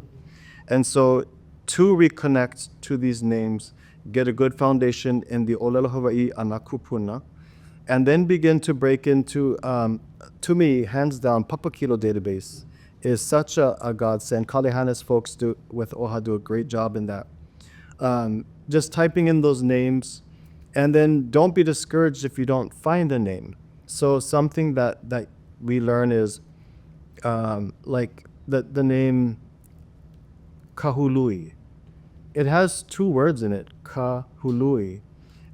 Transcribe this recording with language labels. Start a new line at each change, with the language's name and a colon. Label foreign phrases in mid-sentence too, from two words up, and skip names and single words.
English: And so to reconnect to these names, get a good foundation in the
Hawaiian: olelo Hawaii ana kupuna,
English: and then begin to break into, to me, hands down, Papakilo database is such a godsend. Kalehanes folks with ʻOhuʻohu do a great job in that. Just typing in those names, and then don't be discouraged if you don't find a name. So something that we learn is like the name Kahului. It has 2 words in it, Kahului.